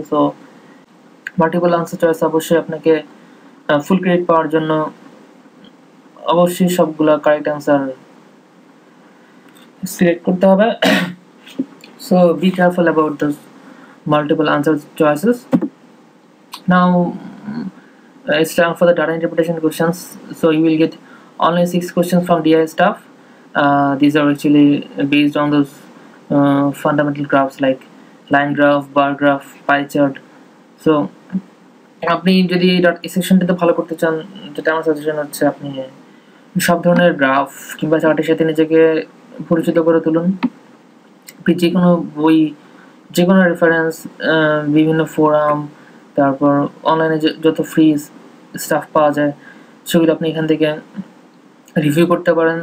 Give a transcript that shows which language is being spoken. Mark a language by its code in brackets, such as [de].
[bn] So multiple answer choice অবশ্যই আপনাকে ফুল credit পাওয়ার জন্য অবশ্যই সবগুলো কারেক্ট আনসার সিলেক্ট করতে হবে। So be careful about those multiple answer choices. [en] Now it's time for the data interpretation questions. So you will get only 6 questions from DI staff. These are actually based on those fundamental graphs like line graph, bar graph, pie chart. [bn] So আপনি যদি এই সেকশনটাতে ভালো করতে চান, যেটা আমার suggestion হচ্ছে আপনি সব ধরনের গ্রাফ কিংবা চার্টের সাথে নিজেকে পরিচিত করে তুলুন। আপনি যে কোনো বই, যে কোনো রেফারেন্স, বিভিন্ন ফোরাম, তারপর অনলাইনে যত ফ্রি স্টাফ পাওয়া যায় সেগুলো আপনি এখান থেকে রিভিউ করতে পারেন।